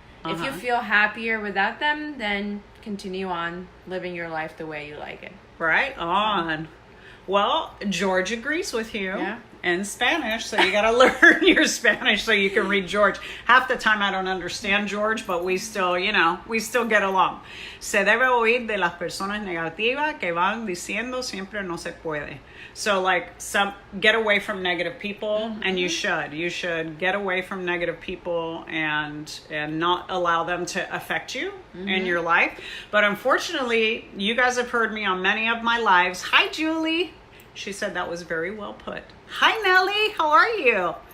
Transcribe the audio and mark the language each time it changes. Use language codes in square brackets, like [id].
[en] If you feel happier without them, then continue on living your life the way you like it. Right on. Well, George agrees with you in Spanish, so you got to learn your Spanish so you can read George. Half the time I don't understand George, but we still, we still get along. [es] Se debe oír de las personas negativas que van diciendo siempre no se puede. [en] So get away from negative people, and you should get away from negative people and not allow them to affect you in your life. But unfortunately, you guys have heard me on many of my lives. Hi, Julie. She said that was very well put. Hi, Nellie. How are you?